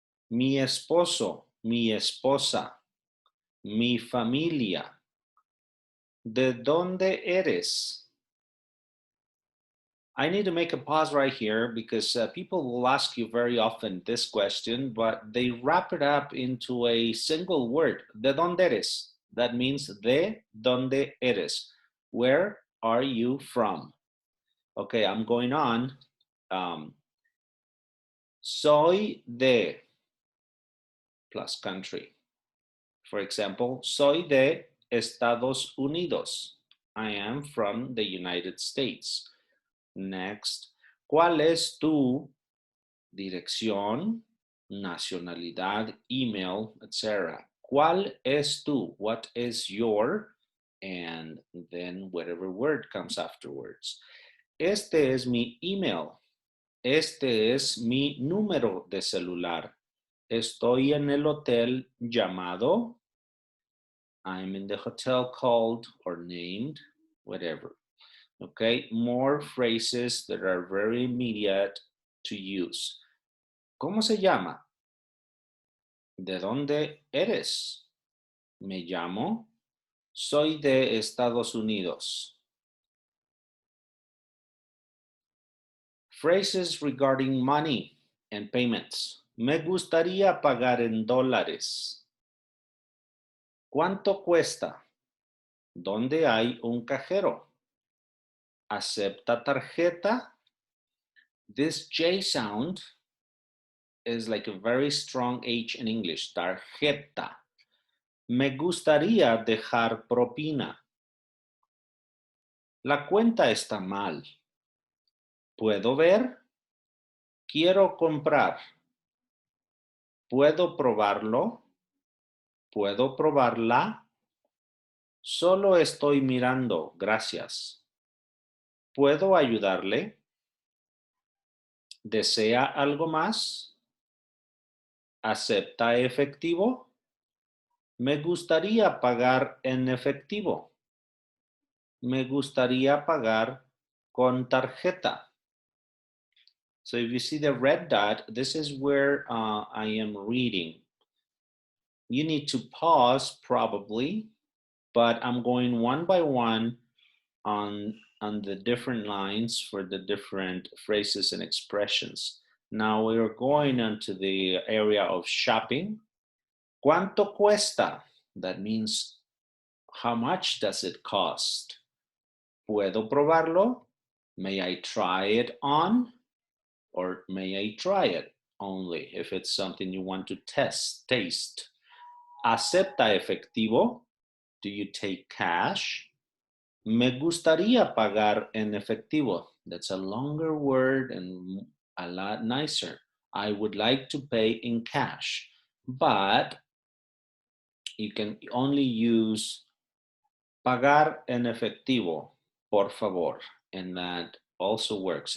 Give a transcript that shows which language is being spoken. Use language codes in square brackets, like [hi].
[es] Mi esposo, mi esposa, mi familia. ¿De dónde eres? [en] I need to make a pause right here because people will ask you very often this question, but they wrap it up into a single word, [es] ¿de dónde eres? [en] That means [es] ¿de dónde eres? [en] Where are you from? Okay, I'm going on. [es] Soy de [en] plus country. For example, [es] soy de Estados Unidos. [en] I am from the United States. Next, [es] ¿cuál es tu dirección? nacionalidad, email, etc. ¿Cuál es tu? [en] What is your? And then whatever word comes afterwards. [es] Este es mi email. Este es mi número de celular. Estoy en el hotel llamado. [en] I'm in the hotel called or named, whatever. Okay, more phrases that are very immediate to use. [es] ¿Cómo se llama? ¿De dónde eres? Me llamo. Soy de Estados Unidos. [en] Phrases regarding money and payments. [es] Me gustaría pagar en dólares. ¿Cuánto cuesta? ¿Dónde hay un cajero? ¿Acepta tarjeta? [en] This J sound is like a very strong H in English. [es] Tarjeta. Me gustaría dejar propina. La cuenta está mal. ¿Puedo ver? Quiero comprar. ¿Puedo probarlo? ¿Puedo probarla? Solo estoy mirando, gracias. ¿Puedo ayudarle? ¿Desea algo más? ¿Acepta efectivo? Me gustaría pagar en efectivo. Me gustaría pagar con tarjeta. [en] So if you see the red dot, this is where I am reading. You need to pause probably, but I'm going one by one on the different lines for the different phrases and expressions. Now we are going into the area of shopping. [es] ¿Cuánto cuesta? [en] That means how much does it cost? [es] ¿Puedo probarlo? [en] May I try it on? Or may I try it only if it's something you want to taste? [es] ¿Acepta efectivo? [en] Do you take cash? [es] Me gustaría pagar en efectivo. [en] That's a longer word and a lot nicer. I would like to pay in cash, but you can only use [es] pagar en efectivo, por favor, [en] and that also works.